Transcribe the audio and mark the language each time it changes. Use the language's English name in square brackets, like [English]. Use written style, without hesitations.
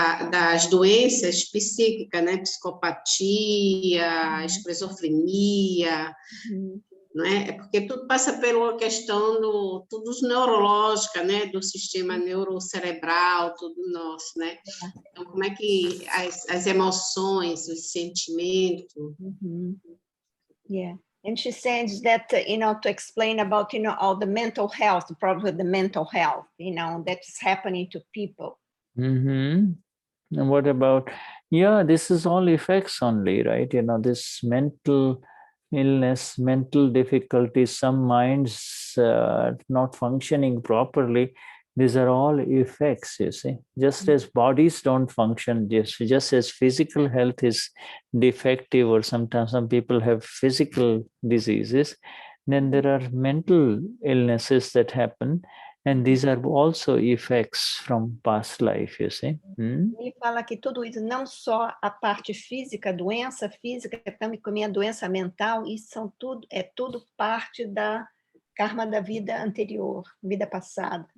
[Portuguese] Das doenças psíquicas, né? Psicopatia, esquizofrenia, não é? É porque tudo passa pela questão tudo neurológica, né? Do sistema neurocerebral, tudo nosso, né? Então, como é que as emoções, os sentimentos... [English] Yeah. And she says that, to explain about, all the mental health, the problem with the mental health, that's happening to people. And what about, this is all effects only, right? This mental illness, mental difficulties, some minds not functioning properly. These are all effects, you see. Just as bodies don't function, just as physical health is defective, or sometimes some people have physical diseases, then there are mental illnesses that happen. And these are also effects from past life, you see. [Portuguese] Ele fala que tudo isso, não só a parte física, a doença física, também como a doença mental, isso é tudo parte da karma da vida anterior, vida passada.